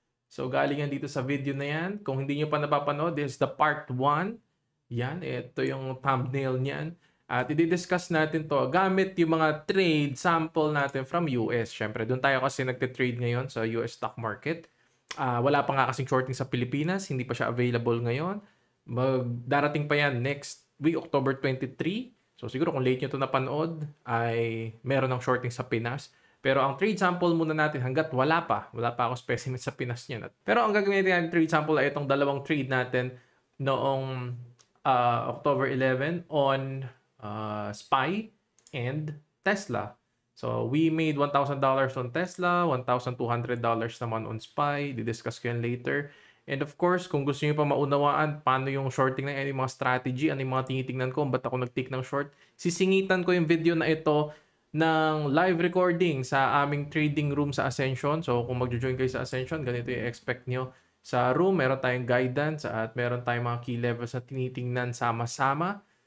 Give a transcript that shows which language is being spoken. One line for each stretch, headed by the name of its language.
Filipino: So galing yan dito sa video na yan. Kung hindi nyo pa napapanood,
English: this is the part 1.
Filipino: Yan, ito yung thumbnail niyan. At i-discuss natin to gamit yung mga trade sample natin from US. Syempre, doon tayo kasi nagte-trade ngayon sa US stock market. Wala pa nga kasing shorting sa Pilipinas. Hindi pa siya available ngayon. Darating pa yan next week, October 23. So siguro kung late nyo to napanood, ay meron ng shorting sa Pinas. Pero ang trade sample muna natin hanggat wala pa akong specimen sa Pinas niyan. Pero ang gagawin natin trade sample ay itong dalawang trade natin noong October 11
English: on SPY and Tesla. So we made $1,000 on Tesla, $1,200 naman on SPY.
Filipino: Didiscuss ko yan later.
English: And of course,
Filipino: kung gusto niyo pa maunawaan paano yung shorting na yan, yung mga strategy, ano yung mga tinitingnan ko, ba't ako nag-take ng short, sisingitan ko yung video na ito ng live recording sa aming trading room sa Ascension. So kung magjo-join kayo sa Ascension, ganito yung expect nyo. Sa room, meron tayong guidance at meron tayong mga key levels na tinitingnan sama-sama.